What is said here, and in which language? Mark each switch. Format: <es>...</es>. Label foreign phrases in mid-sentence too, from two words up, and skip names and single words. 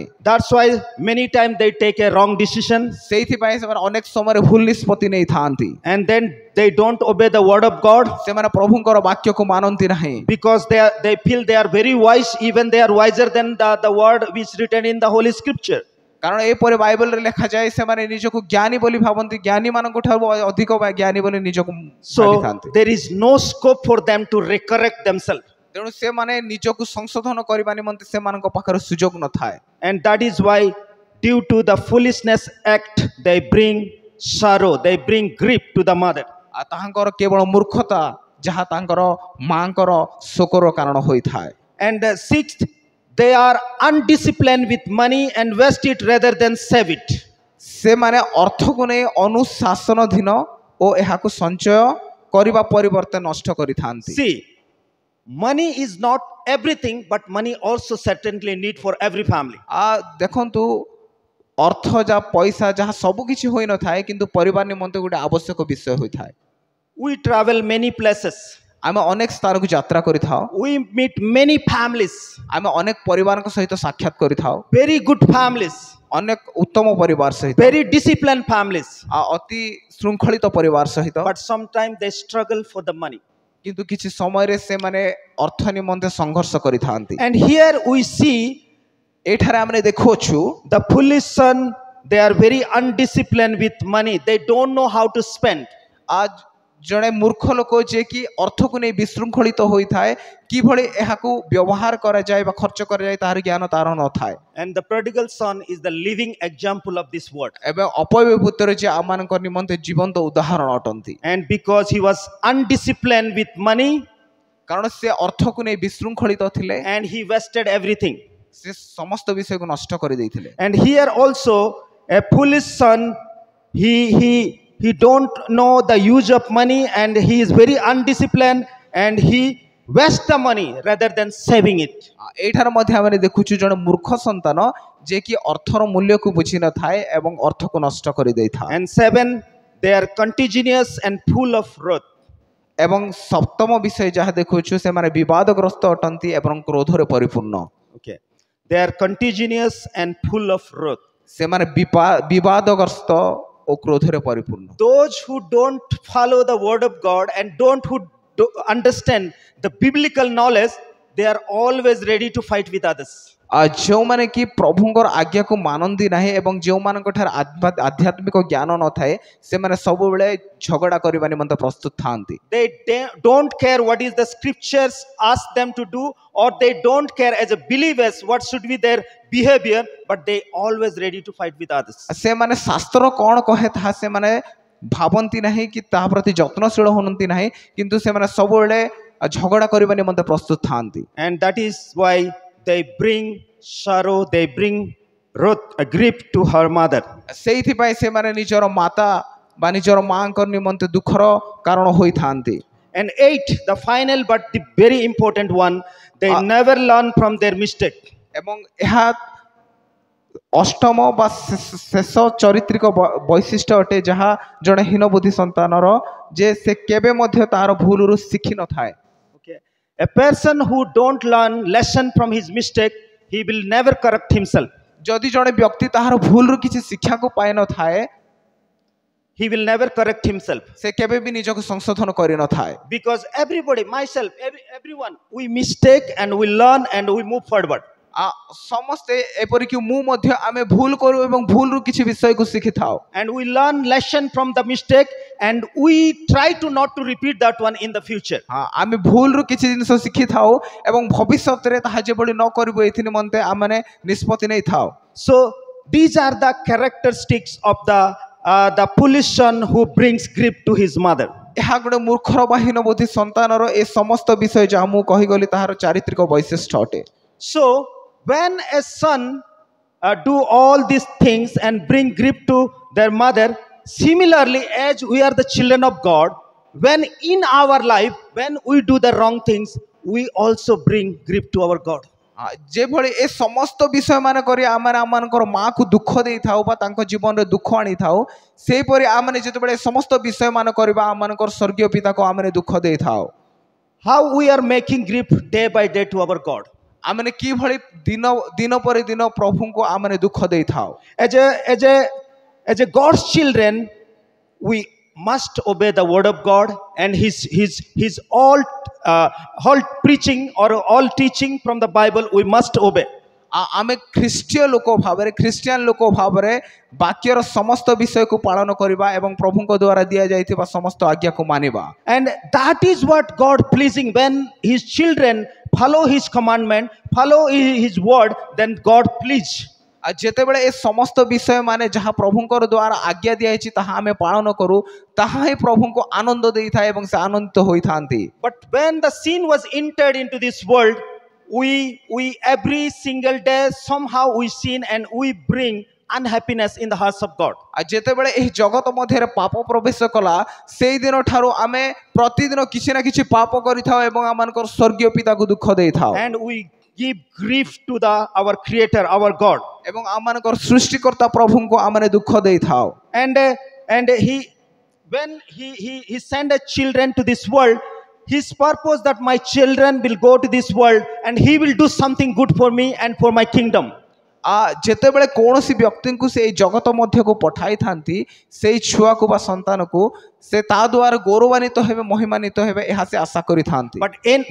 <en>That's why many times they take a wrong decision.</en> <or>ସେଇଥିପାଇଁ ସେମାନେ ଅନେକ ସମୟରେ ଭୁଲ ନିଷ୍ପତ୍ତି ନେଇଥାନ୍ତି।</or> <en>And then they don't obey the word of God.</en> <or>ସେମାନେ ପ୍ରଭୁଙ୍କର ବାକ୍ୟକୁ ମାନନ୍ତି ନାହିଁ।</or> <en>Because they feel they are very wise, even they are wiser than the word which is written in the Holy Scripture.</en> <or>କାରଣ ଏପରି ବାଇବଲରେ ଲେଖାଯାଏ ସେମାନେ ନିଜକୁ ଜ୍ଞାନୀ ବୋଲି ଭାବନ୍ତି, ଜ୍ଞାନୀ ମାନଙ୍କ ଠାରୁ ଅଧିକ ଜ୍ଞାନୀ ବୋଲି ନିଜକୁ ଭାବିଥାନ୍ତି।</or> <en>So there is no scope for them to recorrect themselves.</en> <or>ତେଣୁ ସେମାନେ ନିଜକୁ ସଂଶୋଧନ କରିବା ନିମନ୍ତେ ସେମାନଙ୍କ ପାଖରେ ସୁଯୋଗ ନଥାଏ।</or> <en>And that is why due to the foolishness act, they bring sorrow, they bring grief to the mother.</en> <or>ତାହାଙ୍କର କେବଳ ମୂର୍ଖତା ଯାହା ତାଙ୍କର ମାଙ୍କର ଶୋକର କାରଣ ହୋଇଥାଏ।</or> <en>And sixth, they are undisciplined with money and waste it rather than save it.</en> <or>ସେମାନେ ଅର୍ଥକୁ ନେଇ ଅନୁଶାସନଧୀନ ଓ ଏହାକୁ ସଞ୍ଚୟ କରିବା ପରିବର୍ତ୍ତେ ନଷ୍ଟ କରିଥାନ୍ତି।</or> <en>See, money is not everything, but money also certainly need for every family.</en> <or>ଦେଖନ୍ତୁ ଅର୍ଥ ଯାହା ପଇସା ଯାହା ସବୁ କିଛି ହୋଇନଥାଏ କିନ୍ତୁ ପରିବାର ନିମନ୍ତେ ଗୋଟେ ଆବଶ୍ୟକ ବିଷୟ ହୋଇଥାଏ।</or> <en>We travel many places.</en> <or>ଆମେ ଅନେକ ସ୍ଥାନକୁ ଯାତ୍ରା କରିଥାଉ।</or> <en>We meet many families.</en> <or>ଆମେ ଅନେକ ପରିବାରଙ୍କ ସହିତ ସାକ୍ଷାତ କରିଥାଉ।</or> <en>Very good families.</en> <or>ଅନେକ ଉତ୍ତମ ପରିବାର ସହିତ,</or> <en>Very disciplined families.</en> <or>ଅତି ଶୃଙ୍ଖଳିତ ପରିବାର ସହିତ।</or> <en>But sometimes they struggle for the money.</en> <or>କିନ୍ତୁ କିଛି ସମୟରେ ସେମାନେ ଅର୍ଥ ନିମନ୍ତେ ସଂଘର୍ଷ କରିଥାନ୍ତି।</or> <en>And here we see</en> <or>ଏଠାରେ ଆମେ ଦେଖୁଛୁ</or> <en>The foolish son, they are very undisciplined with money. They don't know how to spend.</en> <or>आज ଜଣେ ମୂର୍ଖ ଲୋକ ଯେ କି ଅର୍ଥକୁ ନେଇ ବିଶୃଙ୍ଖଳିତ ହୋଇଥାଏ କିଭଳି ଏହାକୁ ବ୍ୟବହାର କରାଯାଏ ବା ଖର୍ଚ୍ଚ କରାଯାଏ ତାହାର ଜ୍ଞାନ ତାର ନଥାଏ।</or> <en>And the prodigal son is the living example of this word.</en> <or>ଏବଂ ଅପବ୍ୟୟ ପୁତ୍ର ଯେ ଆମମାନଙ୍କ ନିମନ୍ତେ ଜୀବନ୍ତ ଉଦାହରଣ ଅଟନ୍ତି।</or> <en>And because he was undisciplined with money,</en> <or>କାରଣ ସେ ଅର୍ଥକୁ ନେଇ ବିଶୃଙ୍ଖଳିତ ଥିଲେ</or> <en>and he wasted everything.</en> <or>ସେ ସମସ୍ତ ବିଷୟକୁ ନଷ୍ଟ କରିଦେଇଥିଲେ।</or> <en>And here also a foolish son, he don't know the use of money, and he is very undisciplined, and he wastes the money rather than saving it.</en> <or>ଏଇଠାରେ ମଧ୍ୟ ଆମେ ଦେଖୁଛୁ ଜଣେ ମୂର୍ଖ ସନ୍ତାନ ଯେ କି ଅର୍ଥର ମୂଲ୍ୟକୁ ବୁଝି ନଥାଏ ଏବଂ ଅର୍ଥକୁ ନଷ୍ଟ କରିଦେଇଥାଏ।</or> <en>And 7, they are contagious and full of wrath.</en> <or>ଏବଂ ସପ୍ତମ ବିଷୟ ଯାହା ଦେଖୁଛୁ ସେମାନେ ବିବାଦଗ୍ରସ୍ତ ଅଟନ୍ତି ଏବଂ କ୍ରୋଧରେ ପରିପୂର୍ଣ୍ଣ।</or> <en>Okay, they are contagious and full of wrath.</en> <or>ସେମାନେ ବିବାଦଗ୍ରସ୍ତ ଓ କ୍ରୋଧରେ ପରିପୂର୍ଣ୍ଣ।</or> <en>Those who don't follow the word of God and who understand the biblical knowledge, they are always ready to fight with others.</en> <or>ଯେଉଁମାନେ କି ପ୍ରଭୁଙ୍କର ଆଜ୍ଞାକୁ ମାନନ୍ତି ନାହିଁ ଏବଂ ଯେଉଁମାନଙ୍କ ଠାରେ ଆଧ୍ୟାତ୍ମିକ ଜ୍ଞାନ ନଥାଏ ସେମାନେ ସବୁବେଳେ ଝଗଡ଼ା କରିବା ନିମନ୍ତେ ପ୍ରସ୍ତୁତ ଥାନ୍ତି।</or> <en>They don't care what is the scriptures ask them to do, or they don't care as a believers what should be their behavior, but they always ready to fight with others.</en> <or>ସେମାନେ ଶାସ୍ତ୍ର କ'ଣ କହେ ତାହା ସେମାନେ ଭାବନ୍ତି ନାହିଁ କି ତାହା ପ୍ରତି ଯତ୍ନଶୀଳ ହୁଅନ୍ତି ନାହିଁ କିନ୍ତୁ ସେମାନେ ସବୁବେଳେ ଝଗଡ଼ା କରିବା ନିମନ୍ତେ ପ୍ରସ୍ତୁତ ଥାନ୍ତି।</or> <en>And that is why they bring sorrow, they bring wrath, a grief to her mother.</en> <or>ସେଇଥିପାଇଁ ସେମାନେ ନିଜର ମାତା ବା ନିଜର ମାଙ୍କ ନିମନ୍ତେ ଦୁଃଖର କାରଣ ହୋଇଥାନ୍ତି।</or> <en>And 8, the final but the very important one, they never learn from their mistake.</en> <or>ଏବଂ ଏହା ଅଷ୍ଟମ ବା ଶେଷ ଚରିତ୍ରିକ ବୈଶିଷ୍ଟ୍ୟ ଅଟେ ଯାହା ଜଣେ ହୀନ ବୁଦ୍ଧି ସନ୍ତାନର ଯେ ସେ କେବେ ମଧ୍ୟ ତାର ଭୁଲରୁ ଶିଖି ନଥାଏ।</or> <en>Okay, a person who don't learn lesson from his mistake, he will never correct himself.</en> <or>ଯଦି ଜଣେ ବ୍ୟକ୍ତି ତାହାର ଭୁଲରୁ କିଛି ଶିକ୍ଷାକୁ ପାଇ ନଥାଏ</or> <en>he will never correct himself.</en> <or>ସେ କେବେ ବି ନିଜକୁ ସଂଶୋଧନ କରି ନଥାଏ।</or> <en>Because everybody, myself, everyone, we mistake and we learn and we move forward.</en> <or>ସମସ୍ତେ ଏପରିକି ମୁଁ ମଧ୍ୟ ଆମେ ଭୁଲ କରୁ ଏବଂ ଭୁଲରୁ କିଛି ବିଷୟକୁ ଶିଖିଥାଉ।</or> <en>And we learn lesson from the mistake and we try to not to repeat that one in the future.</en> <or>ଆମେ ଭୁଲରୁ କିଛି ଜିନିଷ ଶିଖିଥାଉ ଏବଂ ଭବିଷ୍ୟତରେ ତାହା ଯେଭଳି ନ କରିବୁ ଏଥି ନିମନ୍ତେ ଆମେ ନିଷ୍ପତ୍ତି ନେଇଥାଉ।</or> <en>So these are the characteristics of the foolish son who brings grief to his mother.</en> <or>ଏହା ଗୋଟେ ମୂର୍ଖର ବା ହୀନ ବୁଦ୍ଧି ସନ୍ତାନର ଏ ସମସ୍ତ ବିଷୟ ଯାହା ମୁଁ କହିଗଲି ତାହାର ଚାରିତ୍ରିକ ବୈଶିଷ୍ଟ୍ୟ ଅଟେ।</or> <en>So when a son do all these things and bring grief to their mother, similarly as we are the children of God, when in our life, when we do the wrong things, we also bring grief to our God.</en> <or>ଯେଭଳି ଏ ସମସ୍ତ ବିଷୟ ମାନ କରି ଆମେ ଆମମାନଙ୍କର ମାକୁ ଦୁଃଖ ଦେଇଥାଉ ବା ତାଙ୍କ ଜୀବନରେ ଦୁଃଖ ଆଣିଥାଉ ସେହିପରି ଆମେ ଯେତେବେଳେ ସମସ୍ତ ବିଷୟ ମାନ କରିବା ଆମମାନଙ୍କର ସ୍ୱର୍ଗୀୟ ପିତାକୁ ଆମେ ଦୁଃଖ ଦେଇଥାଉ।</or> <en>How we are making grief day by day to our God.</en> <or>ଆମେ କିଭଳି ଦିନ ପରେ ଦିନ ପ୍ରଭୁଙ୍କୁ ଆମେ ଦୁଃଖ ଦେଇଥାଉ।</or> <en>As a God's children, we must obey the word of God and his all preaching or all teaching from the Bible we must obey.</en> <or>ଆମେ ଖ୍ରୀଷ୍ଟୀୟ ଲୋକ ଭାବରେ ଖ୍ରୀଷ୍ଟିଆନ ଲୋକ ଭାବରେ ବାକ୍ୟର ସମସ୍ତ ବିଷୟକୁ ପାଳନ କରିବା ଏବଂ ପ୍ରଭୁଙ୍କ ଦ୍ୱାରା ଦିଆଯାଇଥିବା ସମସ୍ତ ଆଜ୍ଞାକୁ ମାନିବା।</or> <en>And that is what God pleasing when his children follow his commandment, follow his word, then God please.</en> <or>ଯେତେବେଳେ ଏ ସମସ୍ତ ବିଷୟ ମାନେ ଯାହା ପ୍ରଭୁଙ୍କର ଦ୍ୱାରା ଆଜ୍ଞା ଦିଆଯାଇଛି ତାହା ଆମେ ପାଳନ କରୁ ତାହା ହିଁ ପ୍ରଭୁଙ୍କୁ ଆନନ୍ଦ ଦେଇଥାଏ ଏବଂ ସେ ଆନନ୍ଦିତ ହୋଇଥାନ୍ତି।</or> <en>But when the sin was entered into this world, we every single day somehow we sin and we bring unhappiness in the hearts of God.</en> <or>ଯେତେବେଳେ ଏହି ଜଗତ ମଧ୍ୟରେ ପାପ ପ୍ରବେଶ କଲା ସେଇ ଦିନ ଠାରୁ ଆମେ ପ୍ରତିଦିନ କିଛି ନା କିଛି ପାପ କରିଥାଉ ଏବଂ ଆମମାନଙ୍କର ସ୍ୱର୍ଗୀୟ ପିତାକୁ ଦୁଃଖ ଦେଇଥାଉ।</or> <en>And we give grief to our creator, our God.</en> <or>ଏବଂ ଆମମାନଙ୍କର ସୃଷ୍ଟିକର୍ତ୍ତା ପ୍ରଭୁଙ୍କୁ ଆମେ ଦୁଃଖ ଦେଇଥାଉ।</or> <en>And when he sent a children to this world, his purpose that my children will go to this world and he will do something good for me and for my kingdom.</en> <or>ଯେତେବେଳେ କୌଣସି ବ୍ୟକ୍ତିଙ୍କୁ ସେ ଜଗତ ମଧ୍ୟକୁ ପଠାଇଥାନ୍ତି ସେଇ ଛୁଆକୁ ବା ସନ୍ତାନକୁ ସେ ତା ଦ୍ୱାରା ଗୌରବାନ୍ୱିତ ହେବେ ମହିମାନ୍ୱିତ ହେବେ ଏହା ସେ ଆଶା କରିଥାନ୍ତି।</or>